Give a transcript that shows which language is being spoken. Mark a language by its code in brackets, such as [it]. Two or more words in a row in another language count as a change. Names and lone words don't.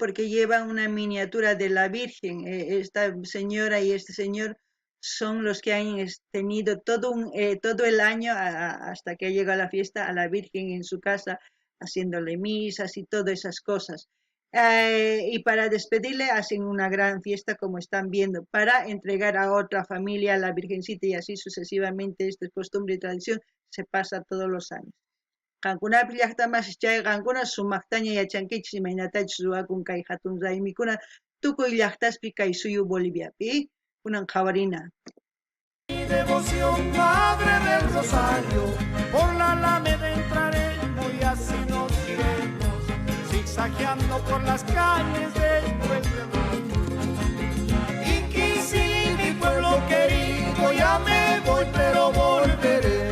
[es] Porque llevan una miniatura de la Virgen. Esta señora y este señor son los que han tenido todo el año hasta que llega la fiesta a la Virgen en su casa, haciéndole misas y todas esas cosas. Y para despedirle hacen una gran fiesta como están viendo, para entregar a otra familia a la Virgencita y así sucesivamente. Esta costumbre y tradición se pasa todos los años. [qu] Qankunapi llaqtamas chay qankuna sumaqtaña yachankichis imaynatachus ruwakun kay hatun raymikuna tukuy llaqtaspi kay suyu Boliviapi kunan qhawarina. [es] Devoción, Madre del Rosario, por la Alameda entraremos y así nos iremos, zigzagueando por las calles después del Inquisi, mi pueblo querido, ya me voy pero volveré.